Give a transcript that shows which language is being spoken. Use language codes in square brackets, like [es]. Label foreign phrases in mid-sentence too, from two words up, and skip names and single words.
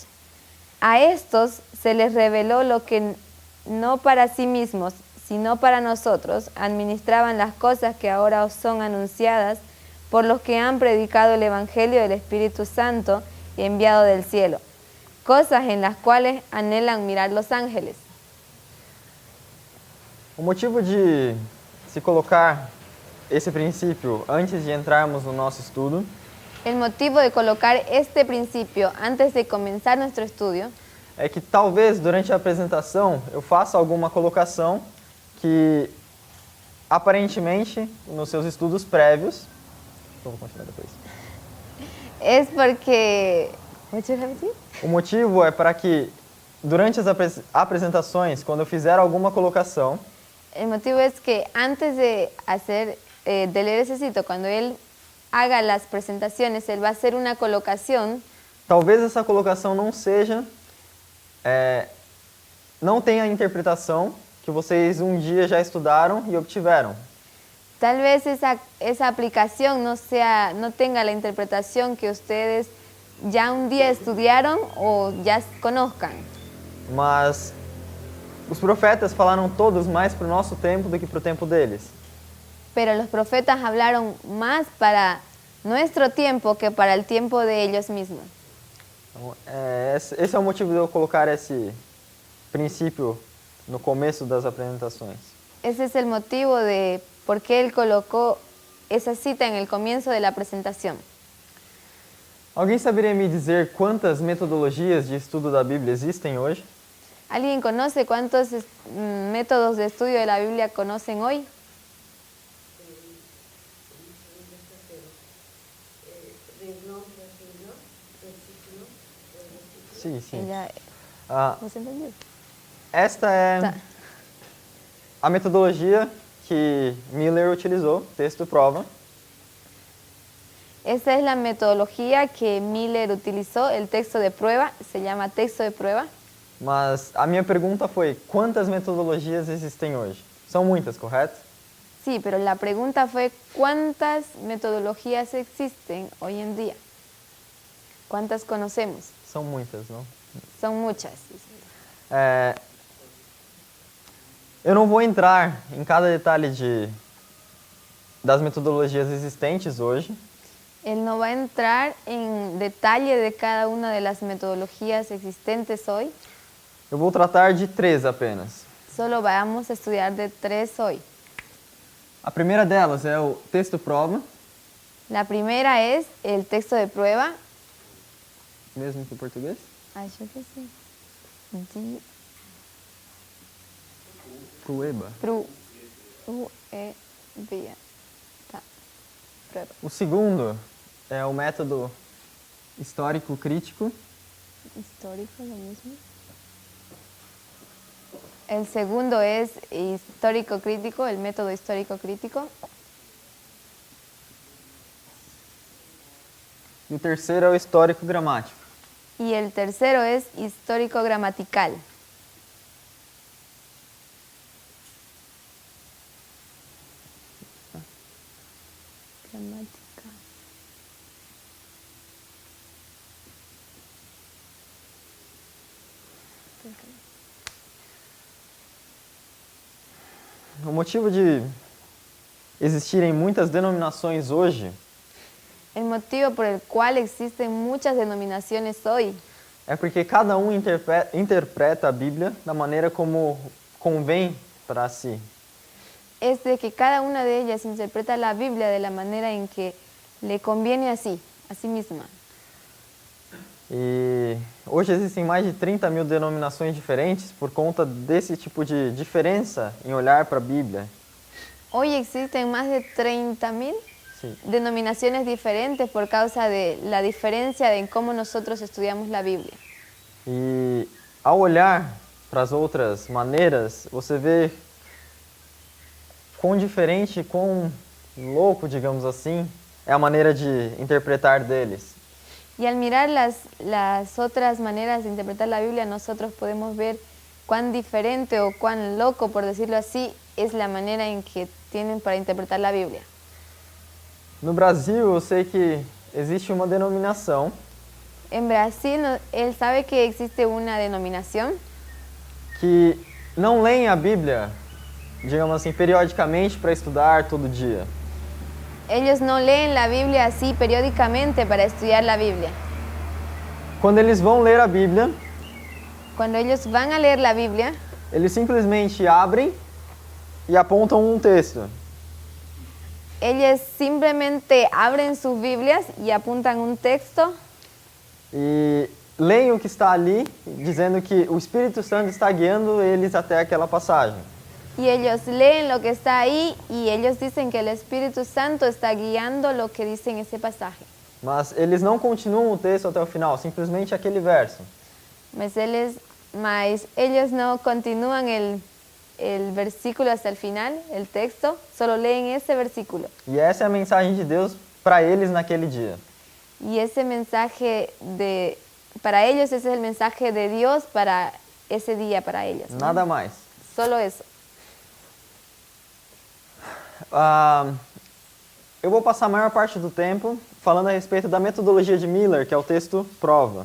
[es] A estos se les reveló lo que no para sí mismos, sino para nosotros, administraban las cosas que ahora os son anunciadas por los que han predicado el Evangelio del Espíritu Santo enviado del cielo, cosas en las cuales anhelan mirar los ángeles. [pt] O motivo de se colocar esse princípio antes de entrarmos no nosso estudo [es] El motivo de colocar este principio antes de comenzar nuestro estudio [pt] é que talvez durante a apresentação eu faça alguma colocação que aparentemente nos seus estudos prévios, eu vou continuar depois. [es] es porque... [en] What you have to say? [pt] O motivo é para que durante as apresentações, quando eu fizer alguma colocação, [es] El motivo es que antes de de leer ese sitio, cuando él haga las presentaciones, él va a hacer una colocación. [pt] talvez essa colocação não seja, não tenha a interpretação que vocês um dia já estudaram e obtiveram. [es] Tal vez esa aplicación no tenga la interpretación que ustedes ya un día estudiaron o ya conozcan. [pt] Mas os profetas falaram todos mais para o nosso tempo do que para o tempo deles. [es] Pero los profetas hablaron más para nuestro tiempo que para el tiempo de ellos mismos. [pt] Então, esse é o motivo de eu colocar esse princípio no começo das apresentações. [es] Ese es el motivo de por qué él colocó esa cita en el comienzo de la presentación. [pt] Alguém saberia me dizer quantas metodologias de estudo da Bíblia existem hoje? [es] ¿Alguien conoce cuántos métodos de estudio de la Biblia conocen hoy? [pt] Sim, sim. [es] Ella, ¿você entendió? [pt] Esta é Tá. a metodologia que Miller utilizou, texto prova. [es] Esa es la metodología que Miller utilizó, el texto de prueba, se llama texto de prueba. [pt] Mas a minha pergunta foi, quantas metodologias existem hoje? São muitas, correto? [es] Sí, pero la pregunta fue, ¿cuántas metodologías existen hoy en día? ¿Cuántas conocemos? [pt] São muitas, não? [es] Son muchas. [pt] Eu não vou entrar em cada detalhe das metodologias existentes hoje, [es] Él no va a entrar en detalle de cada una de las metodologías existentes hoy, [pt] eu vou tratar de 3 apenas. [es] solo vamos a estudiar de 3 hoy. [pt] A primeira delas é o texto prova, [es] La primera es el texto de prueba. [pt] mesmo que em português. [es] Ay, yo qué sé. Prueba. Tá. Prueba. [pt] O segundo é o método histórico-crítico. [es] Histórico, lo mismo. El segundo es histórico-crítico, el método histórico-crítico. [pt] E o terceiro é o histórico-gramático. [es] Y el tercero es histórico-gramatical. [pt] Gramática. O motivo de existirem muitas denominações hoje [es] El motivo por el cual existen muchas denominaciones hoy [pt] é porque cada um interpreta a Bíblia da maneira como convém para si. [es] es de que cada una de ellas interpreta la Biblia de la manera en que le conviene a sí misma. [pt] E hoje existem mais de 30 mil denominações diferentes por conta desse tipo de diferença em olhar para a Bíblia. [es] Hoy existen más de 30.000 [pt] Sim. [es] denominaciones diferentes por causa de la diferencia en cómo nosotros estudiamos la Biblia. [pt] E ao olhar para as outras maneiras, você vê quão diferente, quão louco, digamos assim, é a maneira de interpretar deles. [es] Y al mirar las otras maneras de interpretar la Biblia, nosotros podemos ver cuán diferente o cuán loco, por decirlo así, es la manera en que tienen para interpretar la Biblia. [pt] No Brasil, eu sei que existe uma denominação [es] En Brasil, él sabe que existe una denominación [pt] que não leem a Bíblia, digamos assim, periodicamente para estudar todo dia. [es] Ellos no leen la Biblia así periódicamente para estudiar la Biblia. [pt] Quando eles vão ler a Bíblia, [es] Cuando ellos van a leer la Biblia, [pt] eles simplesmente abrem e apontam um texto. [es] ellos simplemente abren sus Biblias y apuntan un texto [pt] E leem o que está ali, dizendo que o Espírito Santo está guiando eles até aquela passagem. [es] y ellos leen lo que está ahí y ellos dicen que el Espíritu Santo está guiando lo que dice en ese pasaje. [pt] Mas eles não continuam o texto até o final, simplesmente aquele verso. [es] Mas ellos no continúan el versículo hasta el final, el texto, solo leen ese versículo. [pt] E essa é a mensagem de Deus para eles naquele dia. [es] Y ese mensaje para ellos, ese es el mensaje de Dios para ese día, para ellos, ¿no? [pt] Nada mais. [es] Solo eso. [pt] Eu vou passar a maior parte do tempo falando a respeito da metodologia de Miller, que é o texto prova.